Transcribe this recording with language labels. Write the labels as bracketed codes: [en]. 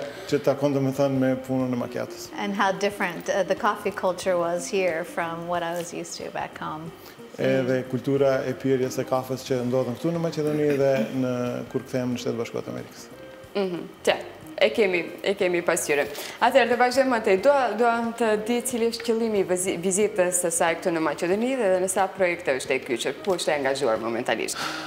[sq] Që takon domethënë me punën e macchiatos. [en] And how different the coffee culture was here from what I was used to back home. [sq] Edhe kultura e pirjes së kafes që ndodhen këtu në Maqedoni dhe kur kthehem në Shtetet Bashkuar të Amerikës. E kemi pasqyrë. Atëherë të vazhdojmë atje. Dua të di cili është qëllimi i vizitës së saj këtu në Maqedoni dhe në sa projekte është e kyçur, ku është e angazhuar momentalisht.